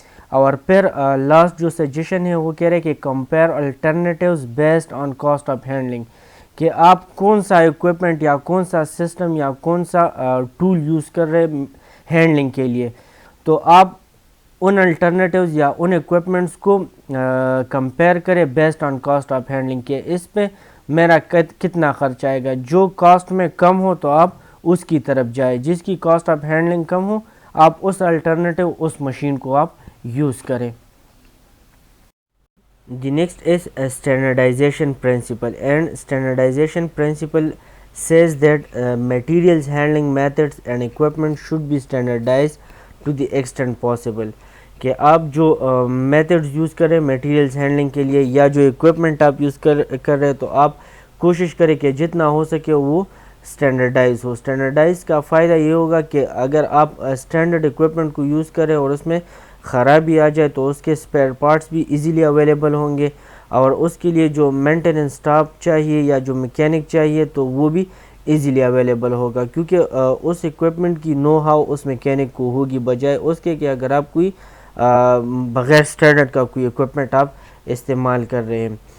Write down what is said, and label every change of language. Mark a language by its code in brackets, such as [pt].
[ur] اور پھر لاسٹ جو سجیشن ہے وہ کہہ رہے کہ compare alternatives based on cost of handling, کہ آپ کون سا ایکوپمنٹ یا کون سا سسٹم یا کون سا ٹول یوز کر رہے ہینڈلنگ کے لیے, تو آپ ان الٹرنیٹیوز یا ان ایکوپمنٹس کو کمپیئر کریں based on cost of handling, کہ اس پہ میرا کتنا خرچ آئے گا. جو کاسٹ میں کم ہو تو آپ اس کی طرف جائیں, جس کی کاسٹ آف ہینڈلنگ کم ہو آپ اس الٹرنیٹیو اس مشین کو آپ یوز کریں. [en] The next is a standardization principle, and standardization principle says that materials handling methods and equipment should be standardized to the extent possible. [ur] کہ آپ جو میتھڈز یوز کریں materials handling کے لیے یا جو اکوپمنٹ آپ یوز کر رہے تو آپ کوشش کریں کہ جتنا ہو سکے وہ اسٹینڈرڈائز ہو. اسٹینڈرڈائز کا فائدہ یہ ہوگا کہ اگر آپ اسٹینڈرڈ اکوپمنٹ کو یوز کریں اور اس میں خرابی آ جائے تو اس کے اسپیئر پارٹس بھی ایزیلی اویلیبل ہوں گے, اور اس کے لیے جو مینٹیننس اسٹاف چاہیے یا جو میکینک چاہیے تو وہ بھی ایزیلی اویلیبل ہوگا, کیونکہ اس اکوپمنٹ کی نو ہاؤ اس میکینک کو ہوگی, بجائے اس کے کہ اگر آپ کوئی بغیر اسٹینڈرڈ کا کوئی اکوپمنٹ آپ استعمال کر رہے ہیں.